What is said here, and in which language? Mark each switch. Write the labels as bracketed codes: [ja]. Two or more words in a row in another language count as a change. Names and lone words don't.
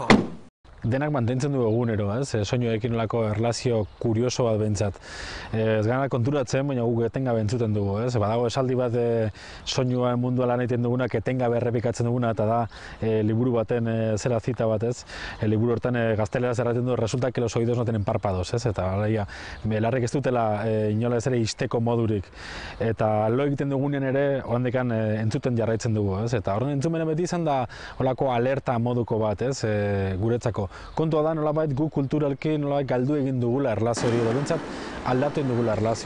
[eu] Denak mantentzen du egunero, soinuekin olako erlazio kurioso bat bentsat. Ez gara konturatzen, baina guk etengabe entzuten dugu. Badago esaldi bat soinuaren mundua lan egiten dugunak etengabe errepikatzen duguna, eta da liburu baten zera zita bat, liburu hortan gazteleraz erraten du, [es] resulta que los oídos no tienen párpados, [eu] eta belarrek ez dutela inola ez ere isteko modurik. Eta lo egiten dugunean ere, orandikan entzuten jarraitzen dugu, eta horren entzumena beti izan da olako alerta moduko bat, guretzako. Kontua da nolabait gu kulturalki nolabait galdu egin dugula erlazio hori edo bintzat aldatu egin dugula erlazio.